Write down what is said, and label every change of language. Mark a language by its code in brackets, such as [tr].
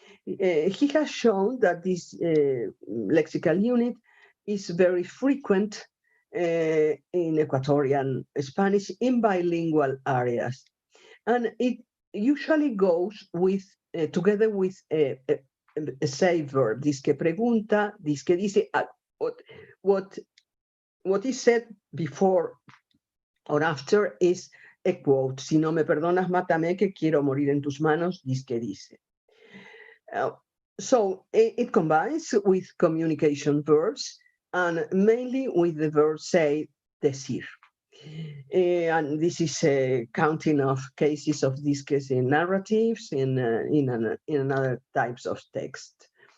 [en] He has shown that this lexical unit is very frequent in Ecuadorian Spanish in bilingual areas. And it usually goes with together with a say verb, [es] dizque pregunta, dizque dice, [en] what what is said before or after is a quote. [es] Si no me perdonas, mátame, que quiero morir en tus manos, dizque dice. [en] So it combines with communication verbs and mainly with the verb say, decir. And this is a counting of cases of dizques in narratives, in other types of text.